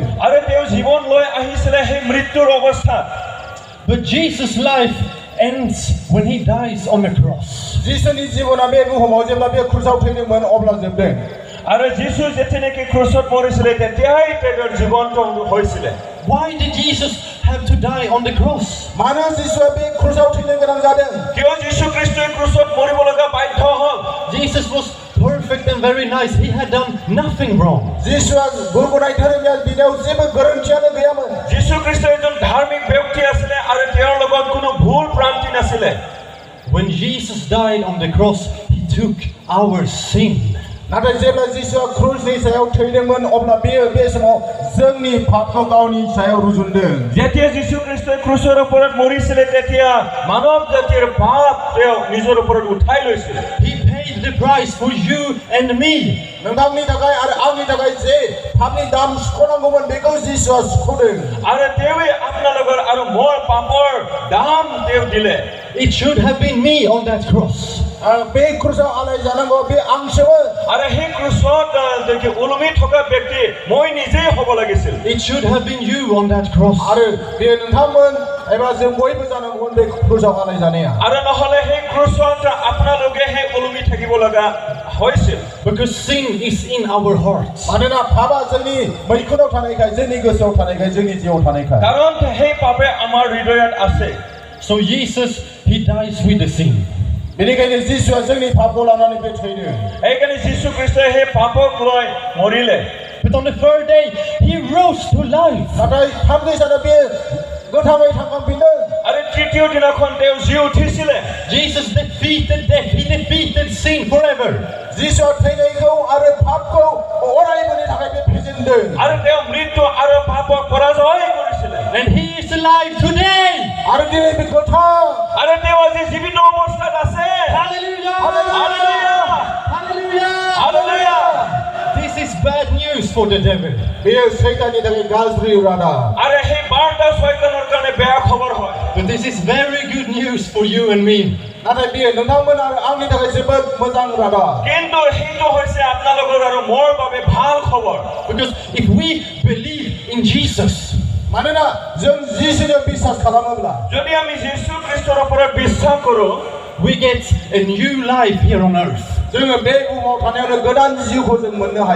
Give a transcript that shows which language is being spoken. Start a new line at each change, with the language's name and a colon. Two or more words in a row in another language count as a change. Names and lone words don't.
Assamese: আৰু তেওঁ জীৱন লৈ আহিছিলে সেই মৃত্যুৰ অৱস্থাত
English: But Jesus' life ends when He dies on the cross.
Bodo: जिसुनि जीवना बे बुहुमाव जेब्ला बे क्रुसाव थैदोंमोन अब्ला जोबदों
Assamese: আৰু যীশু যেতিয়ালৈকে ক্ৰুচত মৰিছিলে তেতিয়াই তেওঁৰ জীৱনটো হৈছিলে
English: Why did Jesus have to die on the cross?
Bodo: मानो जिसुआ बे क्रुसाव थैनो गोनां जादों
Assamese: কিয় যীশু খ্ৰীষ্টই ক্ৰুচত মৰিব লগা বাধ্য হ'ল
English: Jesus was perfect and very nice. He had done nothing wrong.
Bodo: जिसुआ गुरगनाय धोरोमिया बिनियाव जेबो गोरोन्थियानो गैयामोन
Assamese: যীশু খ্ৰীষ্ট এজন ধাৰ্মিক ব্যক্তি আছিলে আৰু তেওঁৰ লগত কোনো ভুল ভ্ৰান্তি নাছিলে
English: When Jesus died on the cross, He took our sin.
Bodo: नाथाय जेब्ला जिसुआ क्रुसनि सायाव थैदोंमोन अब्ला बे समाव जोंनि पापखौ गावनि सायाव रुजुनदों
Assamese: যেতিয়া যীশু খ্ৰীষ্টই ক্ৰুচৰ ওপৰত মৰিছিলে তেতিয়া মানৱ জাতিৰ পাপ তেওঁ নিজৰ ওপৰত উঠাই লৈছিল
English: He paid the price for you and me.
Bodo: नोंथांनि थाखाय आरो आंनि थाखाय जे पापनि दाम सुख'नांगौमोन बेखौ जिसुआ सुख'दों
Assamese: আৰু তেওঁৱে আপোনালোকৰ আৰু মোৰ পাপৰ দাম তেওঁ দিলে
English: It should have been me on that cross.
Bodo: बे क्रुसाव आलाय जानांगौ बे आंसोमोन
Assamese: আৰু সেই ক্ৰুচত দেখি ওলমি থকা ব্যক্তি মই নিজেই হ'ব লাগিছিল
English: It should have been you on that cross.
Bodo: आरो बे नोंथांमोन एबा जों बयबो जानांगौमोन बे क्रुसाव आलाय जानाया
Assamese: আৰু নহ'লে সেই ক্ৰুচত আপোনালোকে সেই ওলমি থাকিব লগা হৈছিল
English: Because sin is in our hearts.
Bodo: मानोना पापा जोंनि मैखुनाव थानायखाय जोंनि गोसोआव थानायखाय जोंनि जिउआव थानायखाय
Assamese: কাৰণ সেই পাপে আমাৰ হৃদয়ত আছে
English: So Jesus, he dies with the sin.
Bodo: बेनिखायनो जिसुआ जोंनि पापखौ लानानै बे थैदों
Assamese: এইকাৰণে যীশু খ্ৰীষ্টই সেই পাপক লৈ মৰিলে
English: But on the third day, he rose to life.
Bodo: नाथाय थामथि सानाव बे गोथाङै थांखांफिनदों
Assamese: আৰু তৃতীয় দিনাখন তেওঁ জি উঠিছিলে
English: Jesus defeated death. He defeated sin forever.
Bodo: जिसुआ थैनायखौ आरो पापखौ अरायबोनि थाखाय बे फेजेनदों
Assamese: আৰু তেওঁ মৃত্যু আৰু পাপক পৰাজয় কৰিছিলে
English: And he is alive today.
Bodo: आरो दिनै बे गोथां
Assamese: আৰু তেওঁ আজি জীৱিত অৱস্থাত আছে
English: Hallelujah.
Assamese: হালেলুয়া
English: Hallelujah.
Assamese: হালেলুয়া
English: This is bad news for the devil.
Bodo: बेयो सैताननि थाखाय गाज्रि रादाब
Assamese: আৰু সেই বাৰ্তা শয়তানৰ কাৰণে বেয়া খবৰ হয়
English: But this is very good news for you and me.
Bodo: नाथाय बेयो नोंथांमोन आरो आंनि थाखाय जोबोद मोजां रादाब
Assamese: কিন্তু সেইটো হৈছে আপোনালোকৰ আৰু মোৰ বাবে ভাল খবৰ
English: Because if we believe in Jesus,
Bodo: मानोना जों जिसुनियाव बिश्वास खालामोब्ला
Assamese: যদি আমি যীশু খ্ৰীষ্টৰ ওপৰত বিশ্বাস কৰোঁ
English: we get a new life here on earth.
Bodo: जोङो बे बुहुमाव थानायावनो गोदान जिउखौ जों मोननो हायो